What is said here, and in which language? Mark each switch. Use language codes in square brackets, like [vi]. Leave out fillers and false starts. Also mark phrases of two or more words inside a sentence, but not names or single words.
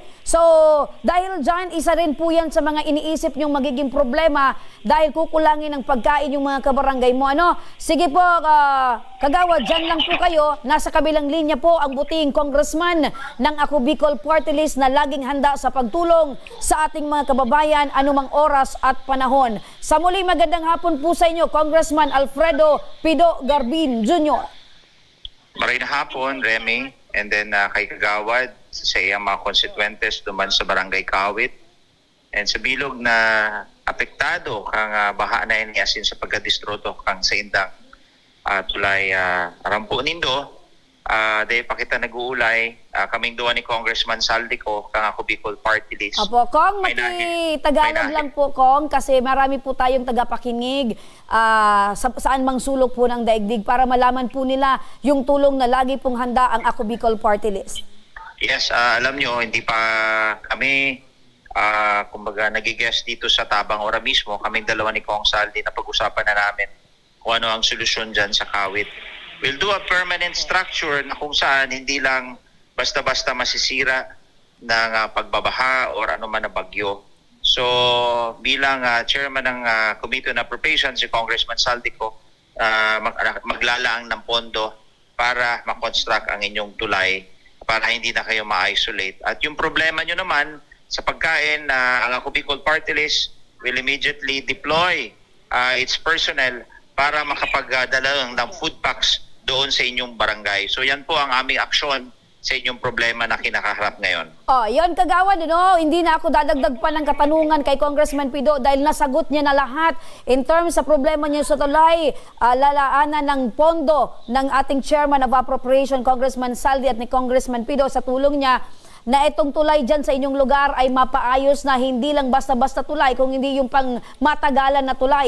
[tl] So, dahil dyan, isa rin po yan sa mga iniisip nyong magiging problema dahil kukulangin ng pagkain yung mga kabarangay mo. Ano? Sige po, kagawad, dyan lang po kayo. Nasa kabilang linya po ang buting congressman ng Ako Bicol Party List na laging handa sa pagtulong sa ating mga kababayan anumang oras at panahon. Sa muli, magandang hapon po sa inyo, Congressman Alfredo Pido Garbin Jr. [bik] Maray na hapon, Remy. [en] And then [bik] kay Kagawad, sa iyang mga konsekwentes duman sa Barangay Kawit. And sa bilog na apektado kang baha na iniasin sa pagkadistroto kang sa indang tulay Rampo Nindo. Dahil pa kita nag-uulay, kaming duwa ni Congressman Saldico kang Ako Bicol Party List. [tl] Opo, Kong, maki-Tagalog lang po, Kong, kasi marami po tayong tagapakinig saan mang sulok po ng daigdig para malaman po nila yung tulong na lagi pong handa ang Ako Bicol Party List. Yes, alam nyo, hindi pa kami kumbaga nagigest dito sa Tabang Ora mismo. Kaming dalawa ni Kong Saldi na pag-usapan na namin kung ano ang solusyon dyan sa Kawit. [en] We'll do a permanent structure [tl] na kung saan hindi lang basta-basta masisira ng pagbabaha or ano man na bagyo. So bilang chairman ng Committee on Appropriations, si Congressman Saldico, maglalaang ng pondo para makonstruct ang inyong tulay para hindi na kayo ma-isolate. At yung problema nyo naman sa pagkain, ang Ako Bicol Party List [en] will immediately deploy its personnel [tl] para makapagdala ng [en] food packs [tl] doon sa inyong barangay. So yan po ang aming aksyon sa inyong problema na kinakaharap ngayon. Yun kagawad, hindi na ako dadagdag pa ng katanungan kay Congressman Pido dahil nasagot niya na lahat [en] in terms [tl] sa problema niya sa tulay, lalaanan ng pondo ng ating Chairman of Appropriation, Congressman Saldi, at ni Congressman Pido sa tulong niya na itong tulay dyan sa inyong lugar ay mapaayos na hindi lang basta-basta tulay, kung hindi yung pang matagalan na tulay.